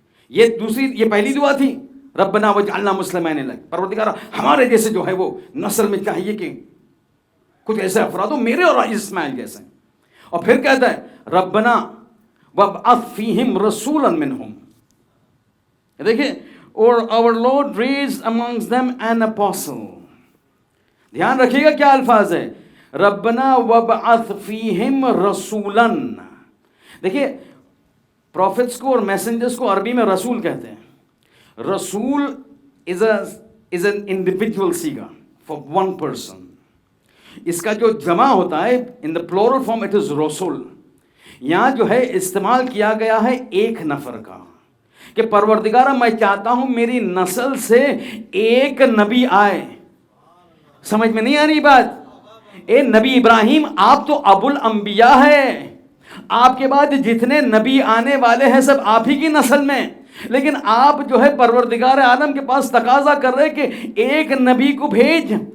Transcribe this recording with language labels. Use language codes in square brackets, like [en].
[ur] یہ پہلی دعا تھی [ar] ربنا وجعلنا مسلمین لک، [ur] پروردگار ہمارے جیسے جو ہے وہ نسل میں چاہیے کہ کچھ ایسے افراد ہو میرے اور اسماعیل جیسے. اور پھر کہتا ہے [ar] ربنا وابعث فیہم رسولا منہم. [ur] دیکھیں اور [en] our Lord raised amongst them an apostle. [ur] دھیان رکھیے گا کیا الفاظ ہے، [ar] ربنا وابعث فیہم رسولا. [ur] دیکھیے پروفٹس کو اور میسنجرز کو عربی میں رسول کہتے ہیں. رسول [en] is an individual [ur] صیغہ for one person. اس کا جو جمع ہوتا ہے [en] in the plural form it is [ur] رسول. یہاں جو ہے استعمال کیا گیا ہے ایک نفر کا کہ پروردگارہ میں چاہتا ہوں میری نسل سے ایک نبی آئے. سمجھ میں نہیں آ رہی بات؟ اے نبی ابراہیم آپ تو ابو الانبیاء ہے، آپ کے بعد جتنے نبی آنے والے ہیں سب آپ ہی کی نسل میں، لیکن آپ جو ہے پروردگار عالم کے پاس تقاضا کر رہے کہ ایک نبی کو بھیج.